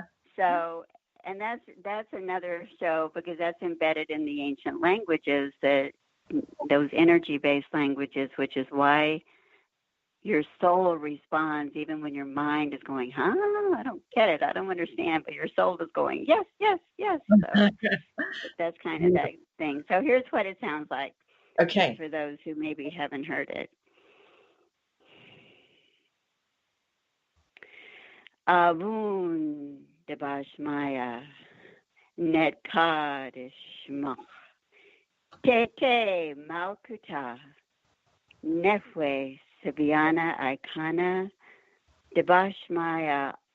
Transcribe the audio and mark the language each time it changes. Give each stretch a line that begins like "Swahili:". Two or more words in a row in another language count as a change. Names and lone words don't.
English: So, and that's another show, because that's embedded in the ancient languages, that those energy-based languages, which is why your soul responds even when your mind is going, I don't get it, I don't understand, but your soul is going, yes, yes, yes. So that's kind of that thing. So here's what it sounds like. Okay. For those who maybe haven't heard it.
Aramaic: ܐܒܘܢ ܕܒܫܡܝܐ ܢܬܩܕܫ ܫܡܟ ܬܐܬܐ ܡܠܟܘܬܟ ܢܗܘܐ ܨܒܝܢܟ ܐܝܟܢܐ ܕܒܫܡܝܐ